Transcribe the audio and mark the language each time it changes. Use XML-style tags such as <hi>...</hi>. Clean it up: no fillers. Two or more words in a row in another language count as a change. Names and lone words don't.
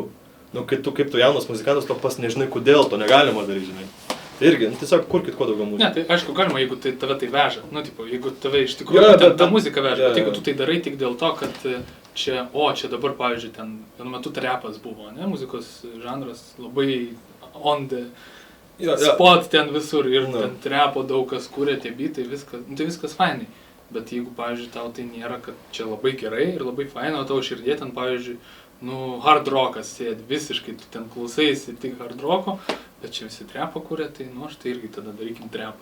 <lt>Nu, kaip tu jaunas muzikantas, to pas nežinai, kodėl to negalima daryti, žinai. Tai irgi, tiesiog kurkit kuo daugiau muzikos. Ne, tai aišku, galima, jeigu tave tai veža. Nu, tipo, jeigu tave iš tikrųjų ta muzika veža, bet jeigu tu tai darai tik dėl to, kad čia dabar, pavyzdžiui, ten vienu metu repas buvo, ne, muzikos žanras labai</lt> <en>on the</en> <lt>spot ten visur ir ten repo daug kas kūrė, tie bitai, viskas fainai. Bet jeigu, pavyzdžiui, tau tai nėra, kad čia labai gerai ir labai fainai, o tavo širdie ten, pavyzdžiui,</lt> <en>hard rockas</en> <lt>sėdi, visiškai tu ten klausaisi tik</lt> <en>hard rocko,</en> <lt>bet čia visi trepą kūrė, tai aš tai irgi tada darykim trepą.</lt>